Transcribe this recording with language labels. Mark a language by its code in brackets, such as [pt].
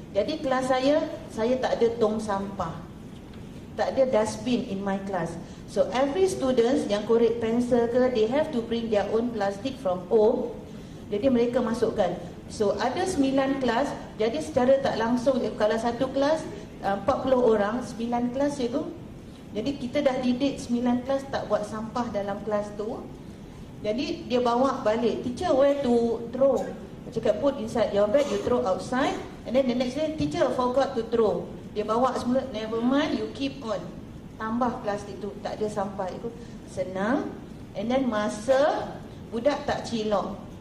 [ms] Jadi kelas saya tak ada tong sampah. Tak ada [en] dustbin in my class. So every students [ms] yang korek pensel ke, [en] they have to bring their own plastic from home. [ms] Jadi mereka masukkan. [en] So [ms] ada 9 kelas. Jadi secara tak langsung, kalau satu kelas 40 orang, 9 kelas itu. Jadi kita dah didik 9 kelas tak buat sampah dalam kelas tu. Jadi dia bawa balik. [en] Teacher, where to throw? [ms] Dia cakap, [en] put inside your bag, you throw outside. And then the next day, teacher forgot to throw. [ms] Dia bawa semula, [en] never mind, you keep on. [ms] Tambah plastik tu, tak ada sampah. Itu senang. [en] And then [ms] masa budak tak cilok.